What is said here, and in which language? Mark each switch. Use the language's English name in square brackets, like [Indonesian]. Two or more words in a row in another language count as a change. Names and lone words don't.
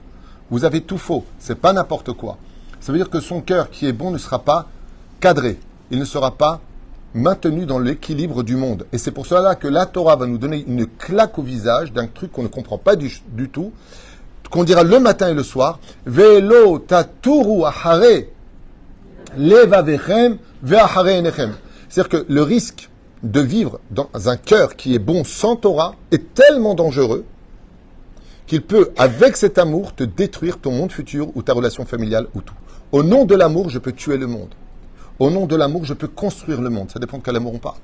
[French] Vous avez tout faux, c'est pas n'importe quoi. Ça veut dire que son cœur qui est bon ne sera pas cadré, il ne sera pas maintenu dans l'équilibre du monde. Et c'est pour cela que la Torah va nous donner une claque au visage d'un truc qu'on ne comprend pas du tout, qu'on dira le matin et le soir, [Hebrew] ולא תתורו אחרי לבבכם ואחרי עיניכם. [French] C'est-à-dire que le risque de vivre dans un cœur qui est bon sans Torah est tellement dangereux qu'il peut, avec cet amour, te détruire ton monde futur ou ta relation familiale ou tout. Au nom de l'amour, je peux tuer le monde. Au nom de l'amour, je peux construire le monde. Ça dépend de quel amour on parle.